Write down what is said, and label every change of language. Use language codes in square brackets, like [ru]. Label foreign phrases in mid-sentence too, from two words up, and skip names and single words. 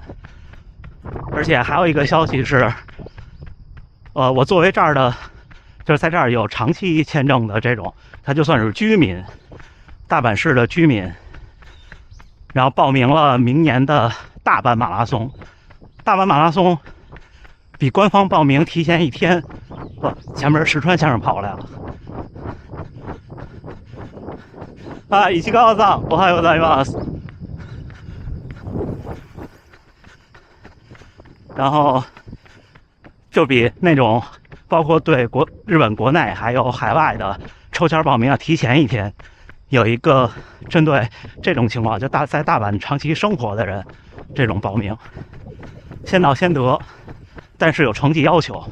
[zh] 而且还有一个消息是，我作为这儿的，就是在这儿有长期签证的这种，他就算是居民，大阪市的居民，然后报名了明年的大阪马拉松。大阪马拉松比官方报名提前1天。前面石川先生跑过来了。 [ja] 石川さん、おはようございます。 [zh] 然后就比那种包括对日本国内还有海外的抽签报名要提前1天，有一个针对这种情况，就在大阪长期生活的人，这种报名先到先得，但是有成绩要求。